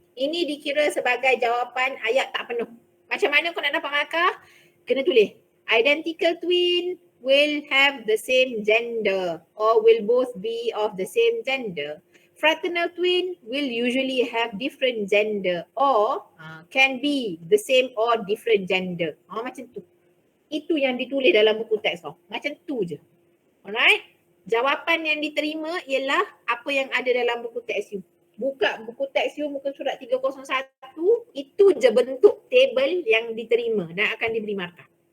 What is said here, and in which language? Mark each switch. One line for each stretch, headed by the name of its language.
Malay: Ini dikira sebagai jawapan ayat tak penuh. Macam mana kau nak dapat markah? Kena tulis.
English: Identical twin will have the same gender or will both be of the same gender. Fraternal twin will usually have different gender or can be the same or different gender.
Malay: Macam tu. Itu yang ditulis dalam buku teks kau. Macam tu je. Alright, jawapan yang diterima ialah apa yang ada dalam buku teks you. Buka buku teks you muka surat 301, itu je bentuk table yang diterima dan akan diberi markah.